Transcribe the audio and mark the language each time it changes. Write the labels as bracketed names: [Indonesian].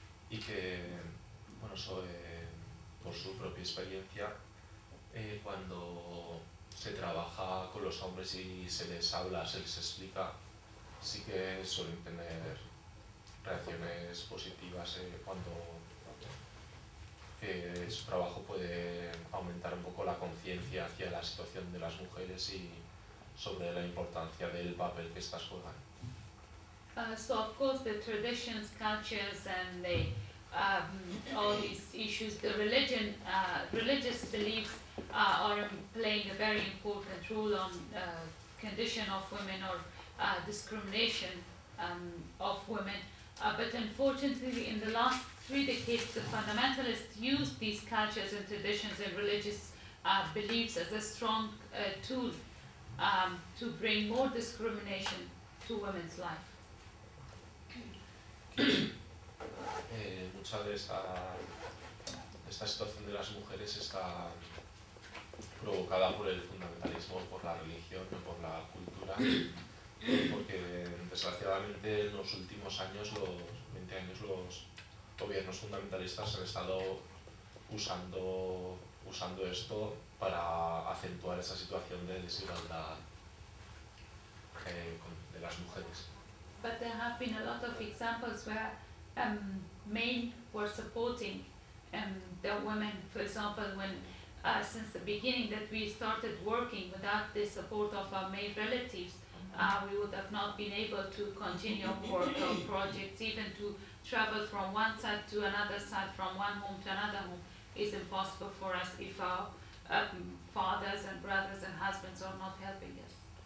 [Spanish] Y que, bueno, eso por su propia experiencia, cuando se trabaja con los hombres y se les habla, se les explica, sí que suelen tener reacciones positivas cuando su trabajo puede aumentar un poco la conciencia hacia la situación de las mujeres y sobre la importancia del papel que estas juegan. [English] So of course the traditions, cultures and the, all these issues, the religion, religious beliefs are playing a very important role on condition of women or discrimination of women, but unfortunately in the last three decades the fundamentalists used these cultures and traditions and religious beliefs as a strong tool to bring more discrimination to women's life. [Spanish] Mucha de esta situación de las mujeres está provocada por el fundamentalismo, por la religión, por la cultura. Porque desgraciadamente en los últimos años, los 20 años, los gobiernos fundamentalistas han estado usando esto para acentuar esa situación de desigualdad de las mujeres. [English] But there have been a lot of examples where men were supporting the women. For example, when since the beginning that we started working without the support of our male relatives, we would have not been able to continue work or projects, even to travel from one side to another side, from one home to another home, is impossible for us if our fathers and brothers and husbands are not helping us.